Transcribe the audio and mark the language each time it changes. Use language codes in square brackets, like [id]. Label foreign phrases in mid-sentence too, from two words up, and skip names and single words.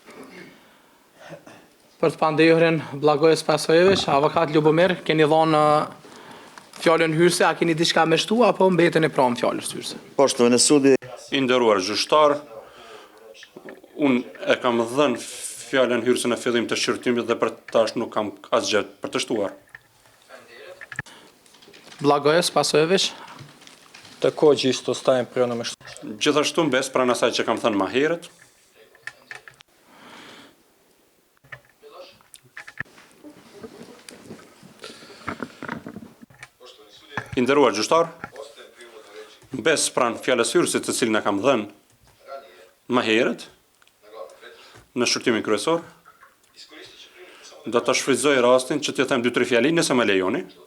[sq] Për të pandehrin Blagojës Pasojević, avokat Ljubomir, keni dhënë fjalën hyrëse, a keni diçka me shtu apo mbeteni pranë fjalës hyrëse? [sr] Poshtovani sudi, [sq] I nderuar gjyqtar, unë e kam dhënë fjalën hyrëse në fillim të shqyrtimit dhe për tash nuk kam asgjë për të shtuar. Blagojës Pasojević, [sr] Takođe isto stajem pri onome što... [sq] Gjithashtu mbes pranë asaj që kam thënë më herët. I nderuar gjyqtar, mbes pranë fjalës hyrëse të cilën e kam dhënë më herët në shqyrtimin kryesor, do të shfrytëzoj rastin që t'ju them 2-3 fjali nëse më lejoni.